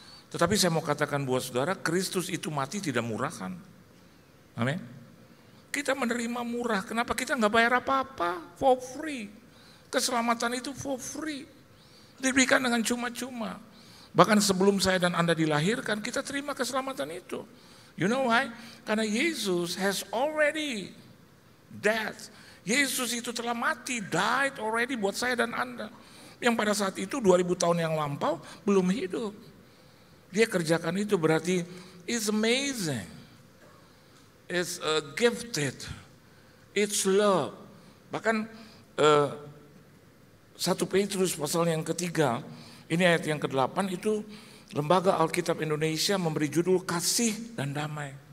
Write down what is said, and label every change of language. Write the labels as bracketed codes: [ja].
[id] Tetapi saya mau katakan buat saudara, Kristus itu mati tidak murahan. Amin. Kita menerima murah. Kenapa kita nggak bayar apa-apa? [en] For free. [id] Keselamatan itu [en] for free. [id] Diberikan dengan cuma-cuma. Bahkan sebelum saya dan Anda dilahirkan, kita terima keselamatan itu. [en] You know why? [id] Karena Yesus [en] has already died. [id] Yesus itu telah mati, [en] died already [id] buat saya dan Anda. Yang pada saat itu 2000 tahun yang lampau belum hidup. Dia kerjakan itu, berarti [en] it's amazing. It's gifted. It's love. [id] Bahkan 1 Petrus pasal yang ketiga, ini ayat yang ke-8 itu Lembaga Alkitab Indonesia memberi judul Kasih dan Damai.